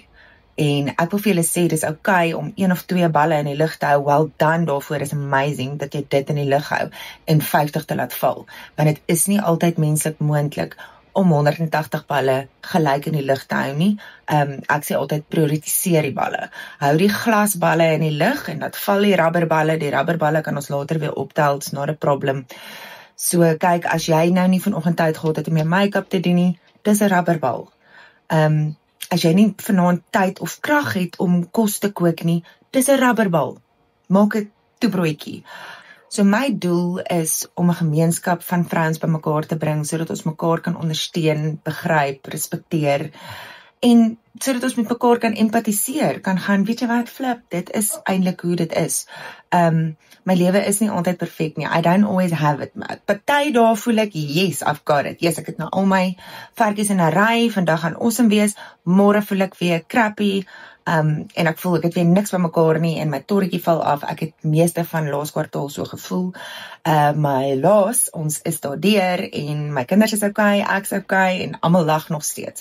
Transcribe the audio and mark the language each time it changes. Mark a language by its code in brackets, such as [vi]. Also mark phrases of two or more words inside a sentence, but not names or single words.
[af] En ek wil vir julle sê, dis okay om 1 of 2 balle in die lug te hou, [en] well done [af] daarvoor, is amazing, dat jy dit in die lug hou, en 50 te laat val, want dit is nie altyd menslik moontlik, om 180 balle gelyk in die lug te hou nie. Ek sê altyd prioritiseer die balle. Hou die glasballe in die lug en dat val die rubberballe kan ons later weer optel, [en] it's not a problem. [af] So kyk, as jy nou nie vanoggend tyd gehad het om jou make-up te doen nie, dis 'n rubberbal. As jy nie vanaand tyd of krag het om kos te kook nie, dis 'n rubberbal. Maak 'n toebroodjie. So my doel is om 'n gemeenskap van vrouens bymekaar te bring, sodat ons mekaar kan ondersteun, begryp, respekteer, en sodat ons met mekaar kan empatiseer, kan gaan, weet jy wat, flip, dit is eintlik hoe dit is. My lewe is nie altyd perfek nie, [en] I don't always have it, [af] maar party dae voel ek, [en] yes, I've got it, yes, [af] ek het nou al my varkies in 'n ry, vandag gaan awesome wees, môre voel ek weer crappy, en ek voel ek het weer niks by mekaar nie, en my torretjie val af, ek het meeste van laas kwartaal so gevoel, maar helaas, ons is daardeur, en my kinders is okay, ek's okay, en almal lag nog steeds.